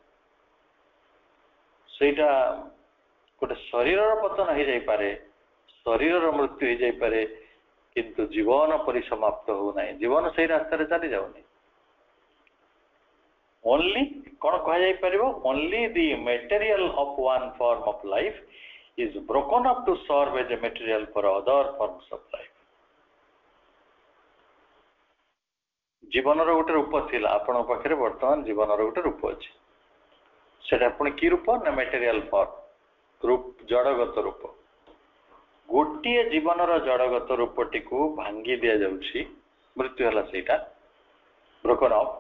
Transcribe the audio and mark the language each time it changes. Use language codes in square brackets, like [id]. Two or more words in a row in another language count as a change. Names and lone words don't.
[or] ସେଇଟା ଗୋଟେ ଶରୀରର ପତନ ହେଇଯାଇପାରେ, ଶରୀରର ମୃତ୍ୟୁ ହେଇଯାଇପାରେ, କିନ୍ତୁ ଜୀବନ ପରିସମାପ୍ତ ହଉନାହିଁ, ଜୀବନ ସେଇ ରାସ୍ତାରେ ଚାଲି ଯାଉନି। ଓନ୍ଲି କ'ଣ କୁହାଯାଇପାରିବ? [en] only the material of one form of life is broken up to serve as a material for other forms of life. [or] ଜୀବନର ଗୋଟେ ରୂପ ଥିଲା ଆପଣଙ୍କ ପାଖରେ, ବର୍ତ୍ତମାନ ଜୀବନର ଗୋଟେ ରୂପ ଅଛି। ସେଟା ପୁଣି କି ରୂପ? ନା [en] material form, [or] ଜଡଗତ ରୂପ। ଗୋଟିଏ ଜୀବନର ଜଡଗତ ରୂପଟିକୁ ଭାଙ୍ଗି ଦିଆଯାଉଛି, ମୃତ୍ୟୁ ହେଲା ସେଇଟା, [en] broken off.